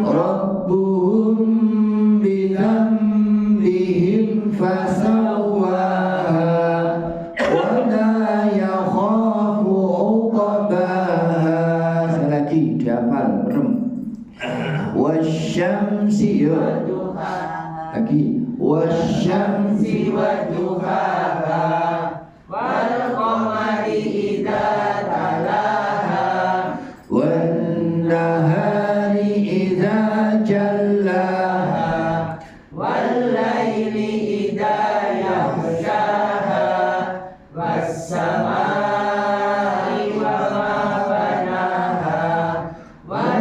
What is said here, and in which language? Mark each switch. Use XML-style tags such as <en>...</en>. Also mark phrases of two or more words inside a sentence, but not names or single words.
<ar>ربهم بذنبهم فسواها ولا يخاف عقباها.</ar> <id>Sekali lagi dihafal merem. Wasyamsi lagi wasyamsi</id> <ar>وضحاها والقمر إذا تلاها والنهار إذا جلاها والليل إذا يغشاها والسماء وما بناها وال</ar>